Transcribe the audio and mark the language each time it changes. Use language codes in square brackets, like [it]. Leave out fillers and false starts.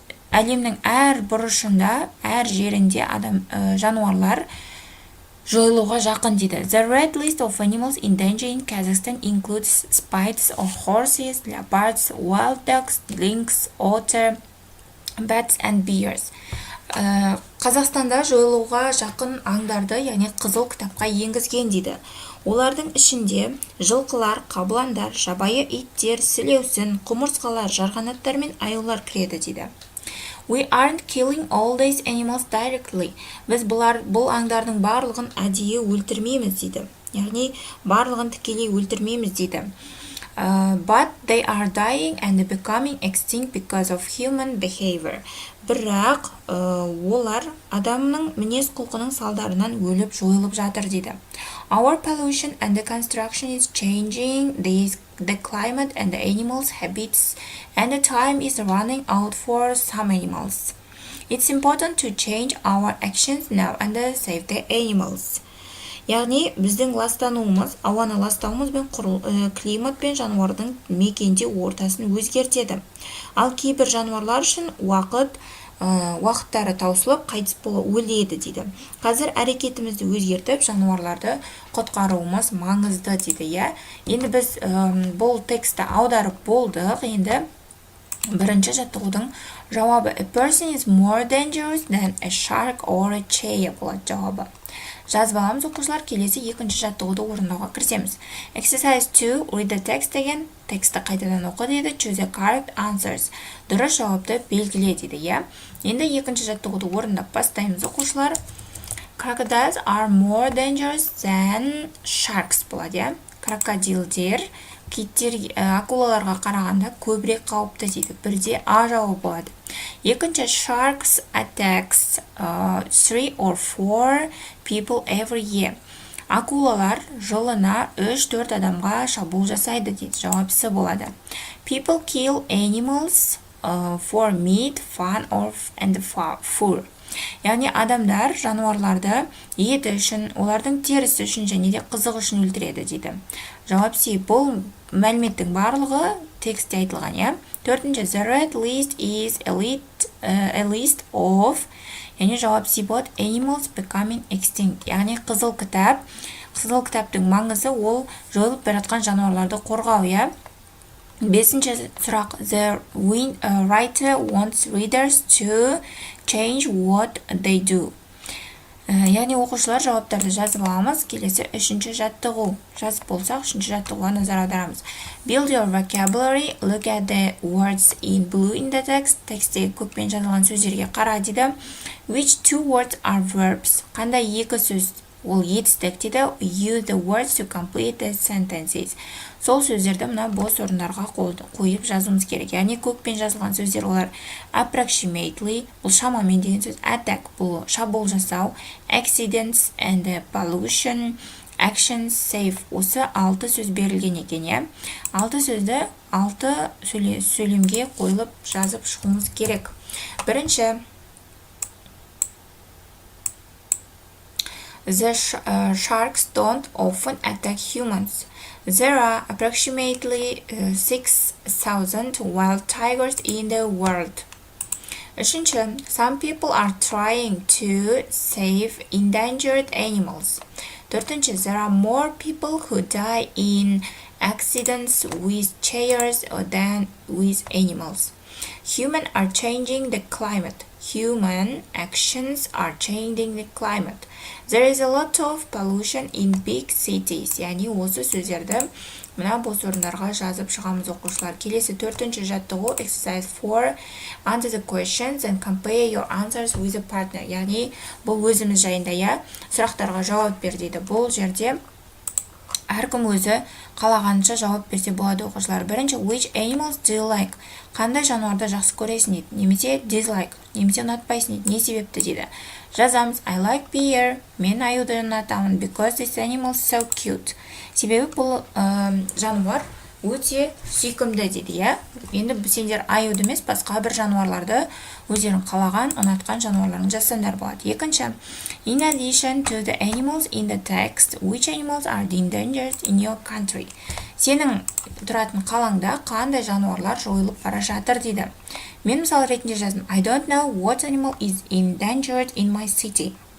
[kk] Әлемнің әр бұрышында, әр жерінде жануарлар жойылуға жақын дейді. [en] The red list of animals in danger in Kazakhstan includes spiders of horses, leopards, wild dogs, lynx, otter, bats and bears. [kk] Қазақстанда жойылуға жақын аңдарды, яғни қызыл кітапқа енгізген дейді. Олардың ішінде жылқылар, қабыландар, жабайы иттер, сілеусін, құмырсқалар, жарғанаттар мен аюлар кіреді дейді. [en] We aren't killing all these animals directly. [kk] Біз бұл аңдардың барлығын әдейі өлтірмейміз дейді. Яғни барлығын тікелей өлтірмейміз дейді. [en] But they are dying and becoming extinct because of human behavior. [kk] Бірақ олар адамның мінез құлқының салдарынан өліп жойылып жатыр дейді. [en] Our pollution and the construction is changing the climate and the animals' habits, and the time is running out for some animals. It's important to change our actions now and save the animals. [kk] Яғни біздің ластануымыз, ауаны ластауымыз бен климат пен жануардың мекенде ортасын өзгертеді. Ал кейбір жануарлар үшін уақыттары таусылып қайтыс өледі дейді. Қазір әрекетімізді өзгертіп жануарларды құтқаруымыз маңызды дейді. Енді біз бұл тексті аударып болдық. Енді бірінші жаттығудың жауабы. [en] A person is more dangerous than a shark or a cheetah [kk] болады жауабы. Жазып аламыз оқушылар, келесі екінші жаттығуды орындауға кірісеміз. [en] Exercise 2, read the text again. [kk] Тексті қайтадан оқы дейді. [en] Choose the correct answers. [kk] Дұрыс жауапты белгіле дейді. Енді екінші жаттығуды орындап бастаймыз оқушылар. [en] Crocodiles are more dangerous than sharks [kk] болады. Крокодилдер акулаларға қарағанда көбірек қауіпті дейді. Бірде А жауабы болады. Екінші, [en] sharks attacks 3 or 4 people every year. [kk] Акулалар жылына 3-4 адамға шабуыл жасайды дейді. Жауап С болады. [en] People kill animals for meat, fun and fur. [kk] Яғни адамдар жануарларды еті үшін, олардың терісі үшін және де қызық үшін өлтіреді дейді. Жауап С. Бұл мәліметтің барлығы текстте айтылған, иә. Төртінші, [en] the red list is a list of, [kk] яғни жауап С болады, [en] animals becoming extinct. [kk] Яғни қызыл кітаптың маңызы ол жойылып бара жатқан жануарларды қорғау, иә. Бесінші сұрақ, [en] the writer wants readers to change what they do. [kk] Яғни оқушылар жауаптарды жазып аламыз. Келесі үшінші жаттығу. Жазып болсақ, үшінші жаттығуға назар аударамыз. [en] Build your vocabulary, look at the words in blue in the text. [kk] Тексттегі көкпен жазылған сөздерге қара дейді. [en] Which two words are verbs? [kk] Қандай екі сөз? Ол етістік дейді. [en] Use the words to complete the sentences. [kk] Сол сөздерді мына бос орындарға қойып жазуымыз керек. Яғни көкпен жазылған сөздер олар approximately, бұл шамамен деген сөз, attack, бұл шабуыл жасау, [en] accidents and pollution, [kk] actions, save. Осы 6 сөз берілген екен, иә. 6 сөзді 6 сөйлемге қойылып жазып шығуымыз керек. Бірінші, [en] the sharks don't often attack humans. There are approximately 6,000 wild tigers in the world. [kk] Үшінші, [en] some people are trying to save endangered animals. [kk] Төртінші, [en] there are more people who die in accidents with chairs than with animals. Humans are changing the climate. Human actions are changing the climate. There is a lot of pollution in big cities. [kk] Яғни осы сөздерді мына бос орындарға жазып шығамыз оқушылар. Келесі төртінші жаттығу, [en] exercise 4. Answer the questions and compare your answers with a partner. [kk] Яғни бұл өзіміз жайында, иә, сұрақтарға жауап бер дейді. Бұл жерде әркім өзі қалағанша жауап берсе болады оқушылар. [en] Бірінші, which animals do you like? [kk] Қандай жануарды жақсы көресің дейді. Немесе dislike, немесе ұнатпайсың дейді. Не себепті дейді. Жазамыз, [en] I like bear. [kk] Мен аюды ұнатамын. [en] Because this animal is so cute. [kk] Себебі бұл жануар өте сүйкімді дейді, иә. Енді сендер аюды емес, басқа бір жануарларды өздерің қалаған, ұнатқан жануарларын жазсаңдар болады. [en] Екінші, in addition to the animals in the text, which animals are endangered in your country? [kk] Сенің тұратын қалаңда қандай жануарлар жойылып бара жатыр дейді. Мен мысал ретінде жаздым, [en] I don't know what animal is endangered in my city.